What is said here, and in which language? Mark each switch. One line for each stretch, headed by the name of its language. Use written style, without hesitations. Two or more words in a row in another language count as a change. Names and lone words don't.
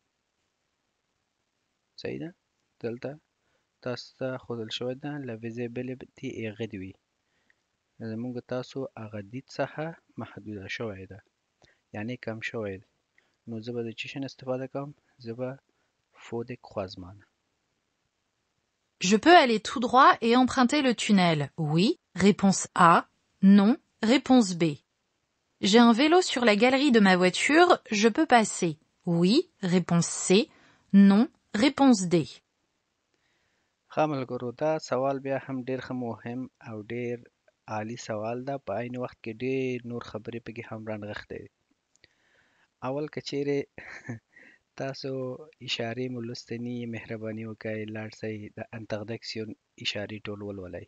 Pashto: صحیح ده؟ دلته تاسو ته ښودل شوی ده
French: la visibilité
Pashto: هغه دې وي. زموږ تاسو هغه دید څخه محدوده شوی ده، یعنی کم شوی ده. نو زه به د چی شي نه استفاده کوم؟ زه به
French: feux de croisement. Je peux aller tout droit et emprunter le tunnel. Oui, réponse A. Non, réponse B. J'ai un vélo sur la galerie de ma voiture, je peux passer. Oui, réponse C. Non, réponse D.
Pashto: ښه ملګرو دا سوال بیا هم ډېر ښه مهم او ډېر عالی سوال ده. په عین وخت کې ډېر نور خبرې پکې هم رانغښتې. اول که چیرې تاسو اشارې مو لوستې نه وي مهرباني وکړئ لاړ شئ د انتردکسیون اشارې ټول ولولئ.